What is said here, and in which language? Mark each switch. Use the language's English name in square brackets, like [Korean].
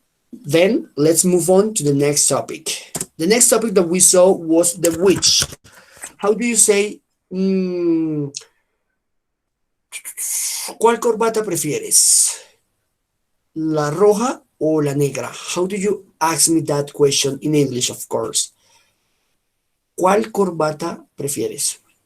[English] Then let's move on to the next topic. The next topic that we saw was the which. How do you say, [Spanish] ¿cuál corbata prefieres? ¿La roja o la negra? [English] How do you ask me that question in English, of course? [Spanish] ¿Cuál corbata prefieres?